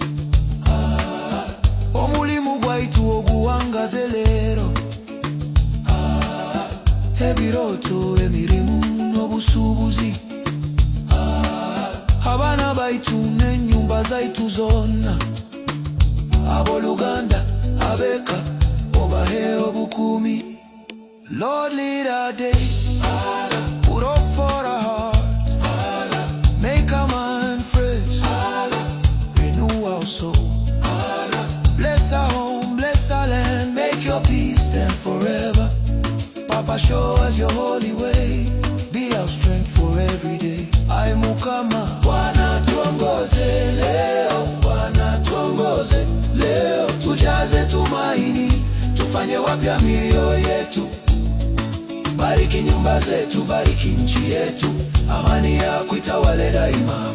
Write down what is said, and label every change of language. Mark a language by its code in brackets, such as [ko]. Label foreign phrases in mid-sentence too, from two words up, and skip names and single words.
[ttj] omulimu gwaitu oguwangaze leero, ebiroto emirimu n'obusuubuzi, abaana baitu n'ennyumba zaitu zonna, aboluganda abeka obahe obukuumi. [en] Lord, lead our day, put hope for our heart, make our mind fresh, renew our soul. Bless our home, bless our land, make your peace stand forever. Papa, show us your holy way, be our strength for every day. [ttj] Ai Mukama, [sw] Bwana tuongoze leo, Bwana tuongoze leo. Tujaze tumaini, tufanye wapya mioyo yetu. Bariki nyumba zetu, bariki nchi yetu, amani yako itawale daima.